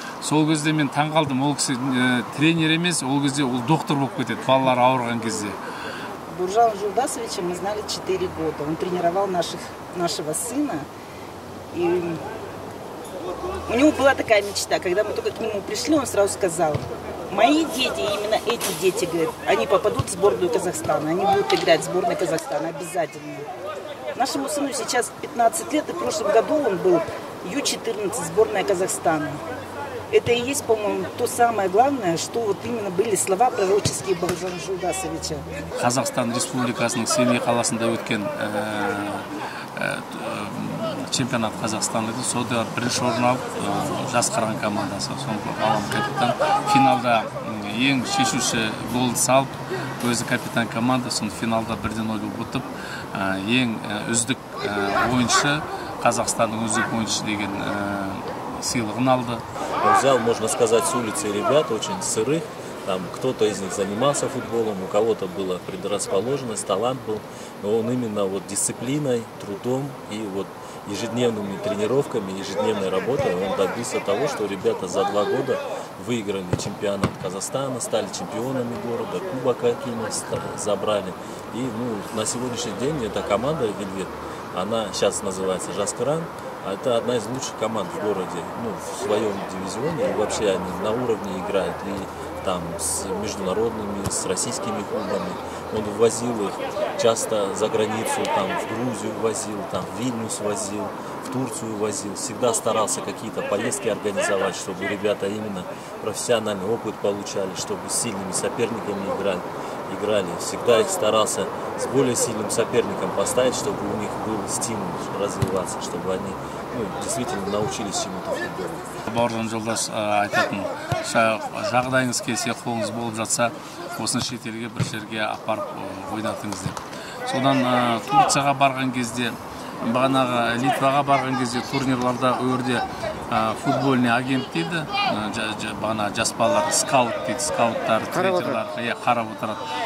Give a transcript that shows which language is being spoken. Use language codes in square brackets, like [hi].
[kk] Сол кезде мен таң қалдым, ол кісі тренер емес, ол кезде ол доктор болып кетеді, балалар ауырған кезде. [ru] Бауыржана Жолдасовича мы знали 4 года. Он тренировал нашего сына. И у него была такая мечта, когда мы только к нему пришли, он сразу сказал: мои дети, именно эти дети, говорят, они попадут в сборную Казахстана, они будут играть в сборной Казахстана обязательно. Нашему сыну сейчас 15 лет, и в прошлом году он был Ю-14, сборная Казахстана. Это и есть, по-моему, то самое главное, что вот именно были слова пророческие Бауыржана Жолдасовича. [kk] Қазақстан Республикасының Семей қаласында өткен [ru] чемпионат Казахстана [kk] еді. Сода бірінші орын алып, жас қарған командасы. Соңғы балам капитан. Финалда ең шешуші голды салып, өзі капитан команда, соны финалда 1-0 ұтып, ең үздік ойыншы, Казахстанның үздік ойыншы деген сыйлығын алды. [ru] Он взял, можно сказать, с улицы ребят, очень сырых. Там кто-то из них занимался футболом, у кого-то была предрасположенность, талант был. Но он именно вот дисциплиной, трудом и вот ежедневными тренировками, ежедневной работой он добился того, что ребята за 2 года выиграли чемпионат Казахстана, стали чемпионами города, кубок Акима забрали. И на сегодняшний день эта команда «Вельвет», она сейчас называется «Жаскаран», а это одна из лучших команд в городе, в своем дивизионе. И вообще они на уровне играют и там с международными, с российскими клубами. Он возил их часто за границу, там в Грузию возил, там в Вильнюс возил, в Турцию возил. Всегда старался какие-то поездки организовать, чтобы ребята именно профессиональный опыт получали, чтобы с сильными соперниками играли. Всегда их старался с более сильным соперником поставить, чтобы у них был стимул развиваться, чтобы они действительно научились чему-то в футболе. [kk] Бауыржан жолдас айтатын, жағдайыңыз келсе, қолыңыз болып жатса, осыны шетелге бір жерге апарып ойнатыңыз деп. Содан Турцияға барған кезде, бағанағы Литваға барған кезде турнирларда өрде [ru] футбольный агент [kk] дейді, бағана жас балалар скаут дейді, скауттар, тренерлар қарап отырады.